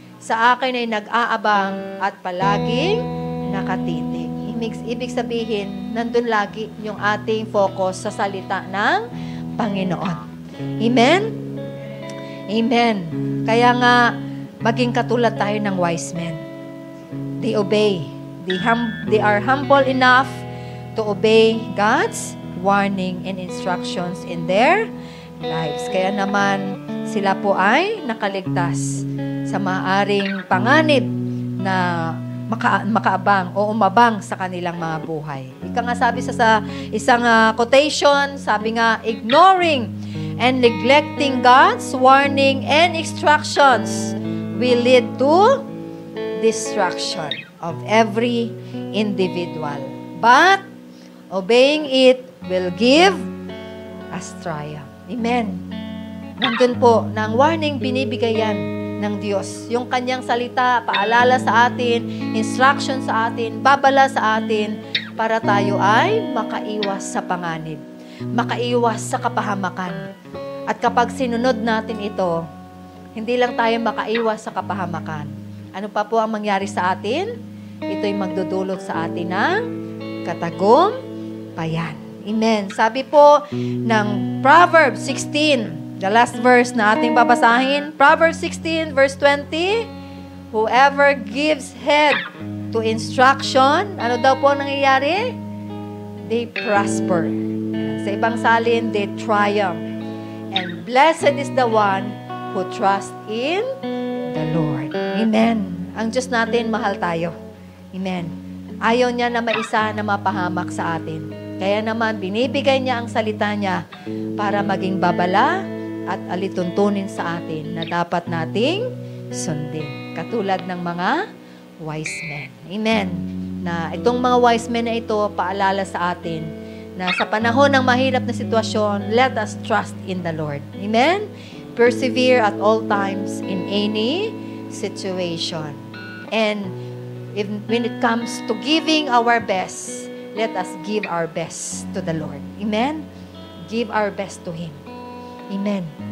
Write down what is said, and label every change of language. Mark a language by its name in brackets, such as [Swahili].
[Filipino] Sa akin ay nag-aabang at palaging nakatitig. Ibig sabihin, nandun lagi yung ating focus sa salita ng Panginoon. Amen? Amen. Kaya nga, maging katulad tayo ng wise men. [English] They obey. They are humble enough to obey God's warning and instructions in their lives. [Filipino] Kaya naman, sila po ay nakaligtas sa maaring panganib na makaabang o umabang sa kanilang mga buhay. Ika nga sabi sa isang quotation, sabi nga, [English] ignoring and neglecting God's warning and instructions will lead to destruction of every individual. But obeying it will give us triumph. Amen. [Filipino] Nandun po, na ang warning binibigay yan ng Diyos. Yung Kanyang salita, paalala sa atin, instruction sa atin, babala sa atin, para tayo ay makaiwas sa panganib, makaiwas sa kapahamakan. At kapag sinunod natin ito, hindi lang tayo makaiwas sa kapahamakan. Ano pa po ang mangyari sa atin? Ito'y magdudulot sa atin ng katagumpayan. Amen. Sabi po ng Proverbs 16, [English] the last verse [Filipino] na ating babasahin, Proverbs 16 verse 20, [English] whoever gives heed to instruction, [Filipino] ano daw po nangyayari? [English] They prosper. [Filipino] Sa ibang salin, [English] they triumph. And blessed is the one who trusts in the Lord. Amen. [Filipino] Ang Diyos natin, mahal tayo. Amen. Ayaw niya na maisa na mapahamak sa atin. Kaya naman, binibigay niya ang salita niya para maging babala at alituntunin sa atin na dapat nating sundin. Katulad ng mga wise men. Amen. Na itong mga wise men na ito, paalala sa atin na sa panahon ng mahirap na sitwasyon, [English] let us trust in the Lord. Amen? Persevere at all times in any situation. And when it comes to giving our best, let us give our best to the Lord. Amen? Give our best to Him. Amen.